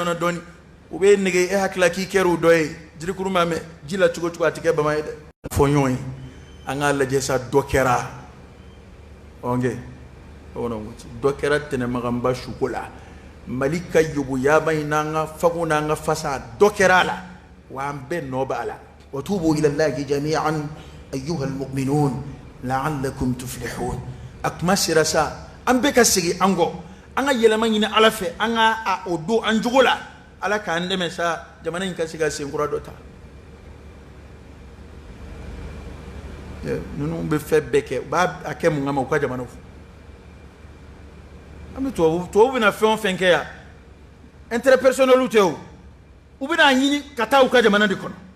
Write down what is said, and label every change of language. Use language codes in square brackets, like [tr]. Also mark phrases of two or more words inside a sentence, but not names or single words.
[bm] na dɔɔni u bɛ nege e hakilila k'i kɛra u dɔ ye jirikuru ma mɛn ji la cogo cogo a tɛ kɛ bama ye dɛ fɔ ɲɔgɔn ye an k'a lajɛ sa dɔ kɛra ɔnkɛ dɔ kɛra tɛnɛmaganba suko la mali ka yoboyaba in n'an ka fago n'an ka fasa dɔ kɛra a la wa an bɛɛ nɔ b'a la wa [ar] توبوا إلى الله جميعا أيها المؤمنون لعلكم تفلحون [bm] a kuma sera sa an bɛɛ ka segin an kɔ an ka yɛlɛma ɲini ala fɛ an ka o don an jogo la ala k'an dɛmɛ sa jamana in ka se ka senkura dɔ ta ninnu bɛ fɛn bɛɛ kɛ u b'a kɛ mun kama u ka jamana fo an bɛ tubabu bɛna fɛn o fɛn kɛ yan [fr] intérêt personnel [bm] tɛ o u bɛna ɲini ka taa u ka jamana de kɔnɔ